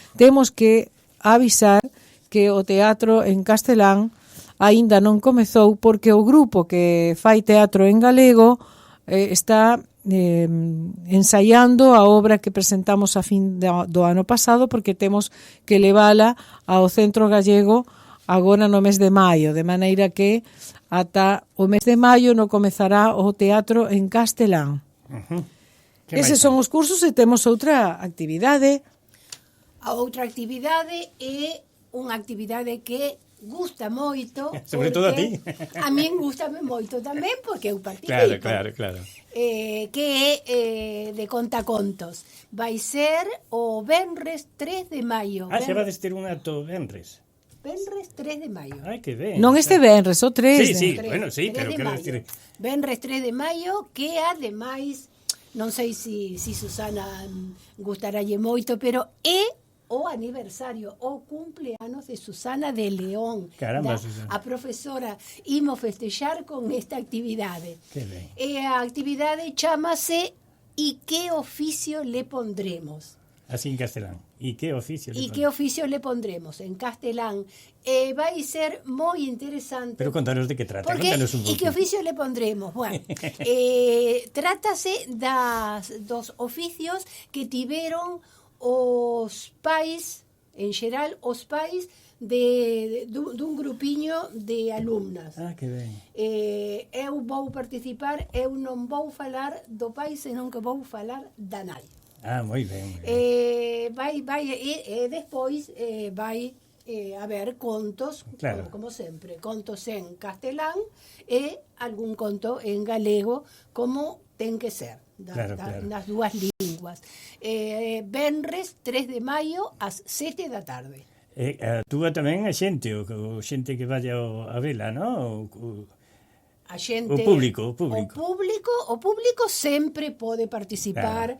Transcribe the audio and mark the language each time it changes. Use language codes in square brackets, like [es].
[gl] Temos que avisar que o teatro en castelán aínda non comezou porque o grupo que fai teatro en galego está ensaiando a obra que presentamos a fin do ano pasado, porque temos que levala ao Centro Gallego agora no mes de maio, de maneira que ata o mes de maio non comezará o teatro en castelán. Eses son os cursos e temos outra actividade. A outra actividade é unha actividade que gusta moito. Sobre todo a ti. A min gustame moito tamén porque eu participo. Claro. Que é de contacontos. Vai ser o venres 3 de maio. Xa vades ter un acto venres. Venres 3 de maio. Ai, que ben. Non este venres, o 3. Sí, bueno, sí, pero quero decir... Venres 3 de maio, que ademais, non sei se Susana gustaralle moito, pero é o aniversario, o cumpleanos de Susana de León. Caramba, Susana. A profesora imos festexar con esta actividade. Que ben. E a actividade chamase "E que [es] oficio le pondremos?". [gl] Así en castelán. [es] ¿Y qué oficio le ¿Y qué oficio le pondremos? [gl] En castelán. Vai ser moi interesante. Pero contanos de que trata. Porque, Contanos un pouco. [es] ¿Y qué oficio le pondremos? [gl] Bueno, trátase dos oficios que tiveron os pais, en xeral, os pais dun grupiño de alumnas. Ah, que ben. Eu vou participar, eu non vou falar do pai, senón que vou falar da nai. Ah, moi ben. Despois vai haber contos, claro. como sempre, contos en castelán e algún conto en galego, como ten que ser, nas dúas linguas. Venres 3 de maio ás 7 da tarde. Actúa tamén a xente, o xente que vaya a vela, non? A xente, o público. O público sempre pode participar.